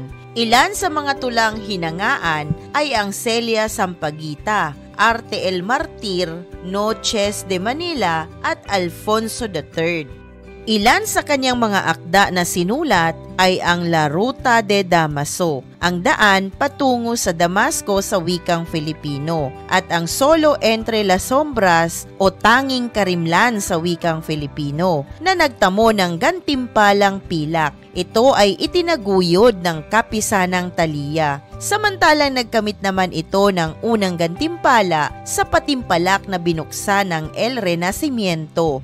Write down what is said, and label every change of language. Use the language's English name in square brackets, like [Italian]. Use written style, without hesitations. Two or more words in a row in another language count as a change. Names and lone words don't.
[Filipino] Ilan sa mga tulang hinangaan ay ang Celia Sampaguita, Arte el Martir, Noches de Manila at Alfonso III. Ilan sa kanyang mga akda na sinulat ay ang La Ruta de Damaso, ang daan patungo sa Damasco sa wikang Filipino, at ang Solo entre las Sombras o Tanging Karimlan sa wikang Filipino, na nagtamo ng gantimpalang pilak. Ito ay itinaguyod ng Kapisanang Talia. Samantalang nagkamit naman ito ng unang gantimpala sa patimpalak na binuksan ng El Renacimiento.